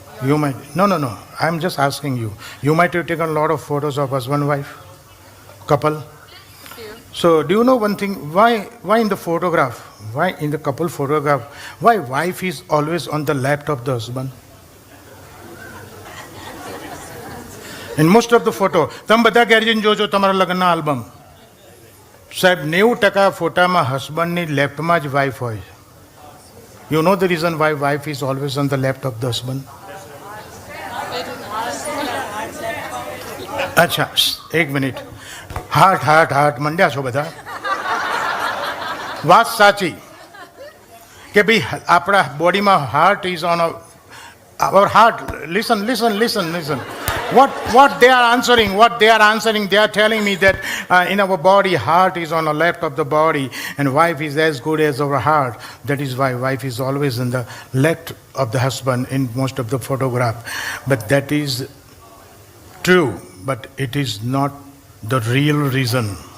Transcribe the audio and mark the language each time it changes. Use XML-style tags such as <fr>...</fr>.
<en>You might. No. I'm just asking you. You might have taken a lot of photos of husband wife couple. few. So do you know one thing? Why in the photograph? Why in the couple photograph? Why wife is always on the left of the husband? In most of the photo,</en> <gu>તમે બધા ઘેર જઈને જોજો તમારા લગ્નના album, સાહેબ 90% ફોટામાં હસબન્ડની લેફ્ટમાં જ વાઇફ હોય.</gu> <en>You know the reason why wife is always on the left of the husband?</en> <gu>અચ્છા, એક મિનિટ. હાર્ટ મંડ્યા છો બધા. વાત સાચી કે ભાઈ આપણા બોડીમાં</gu> <en>Heart is on our heart. Listen. What they are answering, they are telling me that in our body, heart is on the left of the body and wife is as good as our heart. That is why wife is always in the left of the husband in most of the photograph. But that is true, but it is not the real reason.</en>